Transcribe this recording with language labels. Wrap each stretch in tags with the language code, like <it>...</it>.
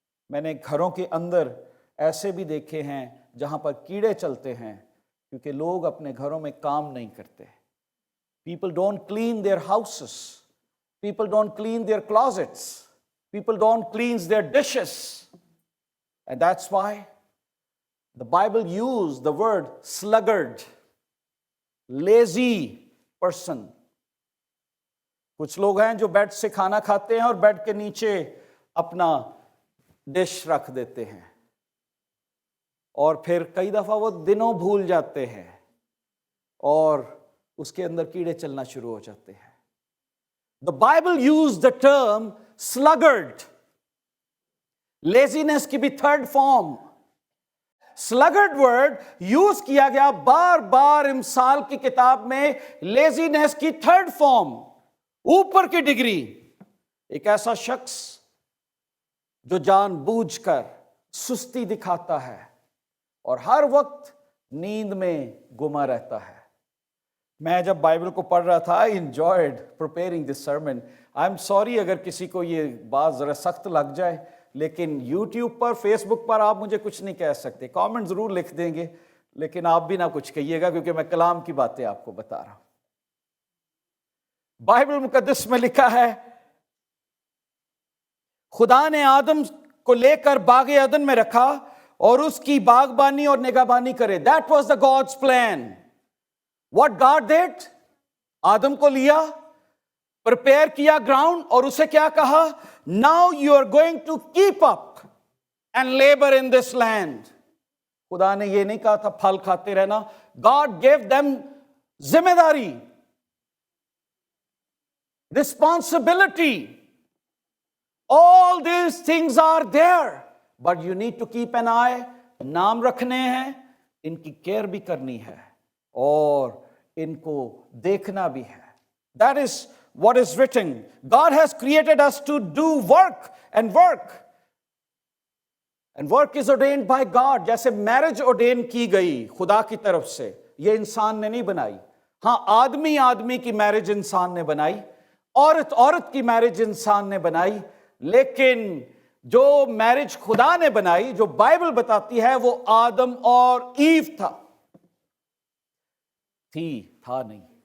<ur>میں نے گھروں کے اندر ایسے بھی دیکھے ہیں جہاں پر کیڑے چلتے ہیں کیونکہ لوگ اپنے گھروں میں کام نہیں کرتے.</ur> <en>People don't clean their houses, people don't clean their closets, people don't clean their dishes. And that's why the Bible used the word sluggard, lazy person.</en> <ur>کچھ لوگ ہیں جو بیڈ سے کھانا کھاتے ہیں اور بیڈ کے نیچے اپنا ڈش رکھ دیتے ہیں اور پھر کئی دفعہ وہ دنوں بھول جاتے ہیں اور اس کے اندر کیڑے چلنا شروع ہو جاتے ہیں.</ur> <en>The Bible used the term sluggard.</en> <ur>لیزینس کی بھی تھرڈ فارم سلگرڈ ورڈ یوز کیا گیا بار بار امثال کی کتاب میں. لیزینس کی تھرڈ فارم، اوپر کی ڈگری، ایک ایسا شخص جو جان بوجھ کر سستی دکھاتا ہے اور ہر وقت نیند میں گما رہتا ہے. میں جب بائبل کو پڑھ رہا تھا</ur> <en>I enjoyed preparing this sermon. I'm sorry</en> <ur>اگر کسی کو یہ بات ذرا سخت لگ جائے، لیکن یوٹیوب پر، فیس بک پر آپ مجھے کچھ نہیں کہہ سکتے. کامنٹ ضرور لکھ دیں گے لیکن آپ بھی نہ کچھ کہیے گا کیونکہ میں کلام کی باتیں آپ کو بتا رہا ہوں. بائبل مقدس میں لکھا ہے خدا نے آدم کو لے کر باغ عدن میں رکھا اور اس کی باغبانی اور نگہبانی کرے.</ur> <en>That was the God's plan. What God did?</en> <ur>آدم کو لیا، پریپیئر کیا گراؤنڈ اور اسے کیا کہا؟</ur> <en>Now you are going to keep up and labor in this land.</en> <ur>خدا نے یہ نہیں کہا تھا پھل کھاتے رہنا.</ur> <en>God gave them</en> <ur>ذمہ داری،</ur> <en>responsibility. All these things are there, but you need to keep an eye.</en> <ur>نام رکھنے ہیں، ان کی کیئر بھی کرنی ہے اور ان کو دیکھنا بھی ہے.</ur> <en>That is what is written. God has created us to do work and work. And work is ordained by God.</en> <ur>جیسے میرج ordain کی گئی خدا کی طرف سے، یہ انسان نے نہیں بنائی. ہاں، آدمی کی میرج انسان نے بنائی، عورت کی میرج انسان نے بنائی، لیکن جو میرج خدا نے بنائی، جو بائبل بتاتی ہے، وہ آدم اور ایو تھا نہیں.</ur>